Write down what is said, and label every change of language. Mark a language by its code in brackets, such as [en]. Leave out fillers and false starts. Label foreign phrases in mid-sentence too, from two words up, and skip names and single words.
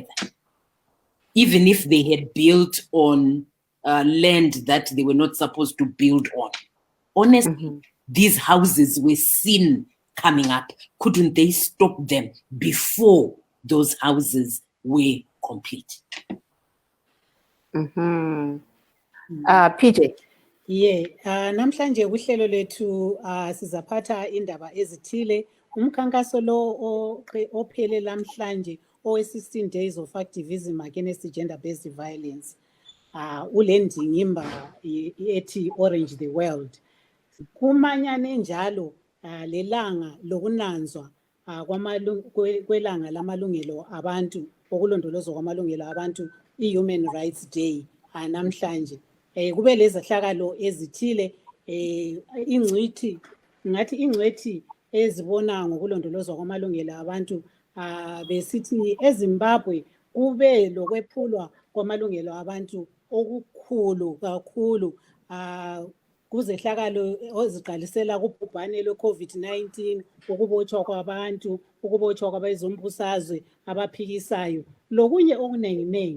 [en] Even if they had built on land that they were not supposed to build on. Honestly, these houses were seen coming up. Couldn't they stop them before those houses were complete? PJ. Yeah, [nd] namhlanje uhlelo lethu sizaphatha indaba ezithile. Umkhankaso lo ophele namhlanje owe-16 [en] days of activism against gender-based violence. [nd] Ulendingimba ethi Orange the World. Kumanyane njalo lelanga lokunanzwa kwelanga lamalungelo abantu, okulondolozwa kwamalungelo abantu, i-Human Rights Day namhlanje. Kube lezehlakalo ezithile ingcwethi ezibona ngokulondolozwa kwamalungelo abantu besithi eZimbabwe kube lokwephulwa kwamalungelo abantu okukhulu kakhulu kuzehlakalo oziqalisela kubhubhane lwe-COVID-19, ukubotshwa kwabantu, ukubotshwa kwabezombusazwe abaphikisayo, lokunye okunenginengi.